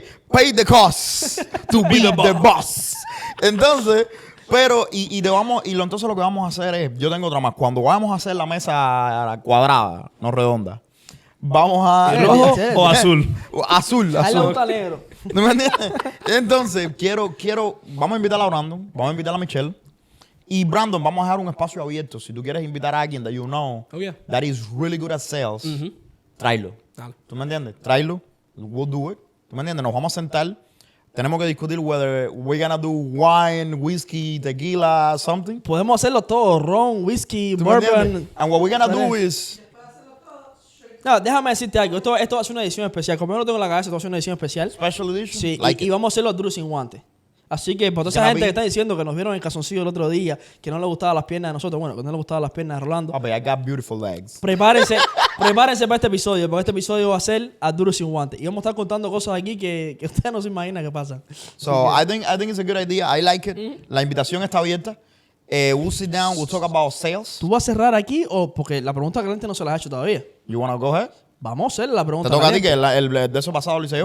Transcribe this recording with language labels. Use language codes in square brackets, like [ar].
[en] Pay the cost to be the boss. [es] Entonces... Pero, entonces lo que vamos a hacer es, yo tengo otra más. Cuando vamos a hacer la mesa cuadrada, no redonda, vamos a... ¿Rojo o azul? Azul. A él le gusta negro. ¿No me entiendes? Entonces, vamos a invitar a Brandon, vamos a invitar a Michelle. Y Brandon, vamos a dejar un espacio abierto. Si tú quieres invitar a alguien [en] that you know that is really good at sales, tráelo. [es] ¿Tú me entiendes? Tráelo. [en] We'll do it. [es] ¿Tú me entiendes? Nos vamos a sentar. Tenemos que discutir [en] whether we're gonna do wine, whiskey, tequila, something. [es] Podemos hacerlo todo, ron, whisky, bourbon. [en] And what we're gonna do is... [es] No, déjame decirte algo. Esto va a ser una edición especial. Como yo lo tengo en la cabeza, esto va a ser una edición especial. [en] Special edition? [es] Sí, [en] Like [es] y vamos a hacerlo duro sin guantes. Así que por toda esa gente que está diciendo que nos vieron en calzoncillo el otro día, que no le gustaban las piernas de nosotros, bueno, que no le gustaban las piernas de Rolando. [en] Papi, I got beautiful legs. [es] Prepárense para este episodio, porque este episodio va a ser a duro sin guantes. Y vamos a estar contando cosas aquí que ustedes no se imaginan que pasan. [en] So, I think it's a good idea. I like it. [es] La invitación está abierta. [en] We'll sit down, we'll talk about sales. [es] ¿Tú vas a cerrar aquí o porque la pregunta caliente no se la has hecho todavía? [en] You wanna go ahead? [es] Vamos a hacer la pregunta Te toca caliente. a ti, que el de eso pasado lo hice yo.